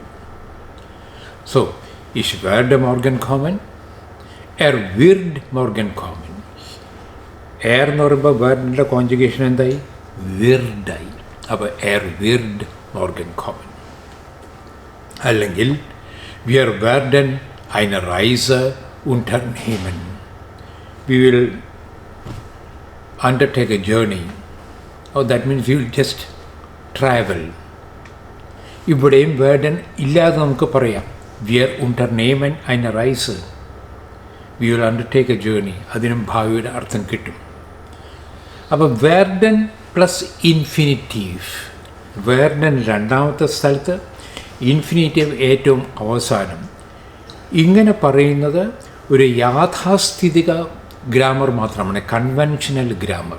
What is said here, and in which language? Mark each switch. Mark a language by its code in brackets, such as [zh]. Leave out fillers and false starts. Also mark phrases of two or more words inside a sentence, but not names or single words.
[de] സോ Ich werde morgen kommen, wird morgen kommen. [ml] എന്ന് പറയുമ്പോൾ വേർഡിൻ്റെ കോൺജുഗേഷൻ എന്തായി? വിർഡായി. അപ്പോൾ [de] wird morgen kommen. [ml] അല്ലെങ്കിൽ [de] wir werden eine Reise unternehmen. [en] We will undertake a journey. Oh, that means we will just travel. [ml] ഇവിടെയും werden ഇല്ലാതെ നമുക്ക് പറയാം. [de] Wir unternehmen eine Reise. [en] We will undertake a journey. [ml] അതിനും ഭാവിയുടെ അർത്ഥം കിട്ടും. അപ്പോൾ werden പ്ലസ് ഇൻഫിനിറ്റീവ്. werden രണ്ടാമത്തെ സ്ഥലത്ത്, ഇൻഫിനിറ്റീവ് ഏറ്റവും അവസാനം. ഇങ്ങനെ പറയുന്നത് ഒരു യാഥാസ്ഥിതിക ഗ്രാമർ മാത്രമാണ്, [en] conventional grammar.